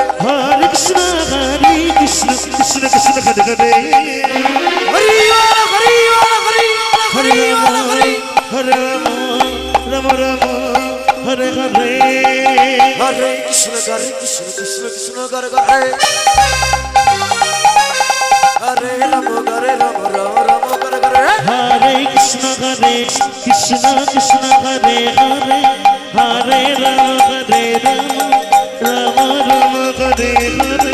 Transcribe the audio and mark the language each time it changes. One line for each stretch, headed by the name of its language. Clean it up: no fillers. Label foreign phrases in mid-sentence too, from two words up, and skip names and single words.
Sanskrit: হরে কৃষ্ণ কৃষ্ণ কৃষ্ণ হরে হরে হরি হরি হরে রাম রাম রাম হরে হরে হরে কৃষ্ণ কৃষ্ণ কৃষ্ণ হরে হরে হরে রাম রাম হরে হরে হরে কৃষ্ণ কৃষ্ণ হরে হরে হরে রাম রাম রাম হরে হরে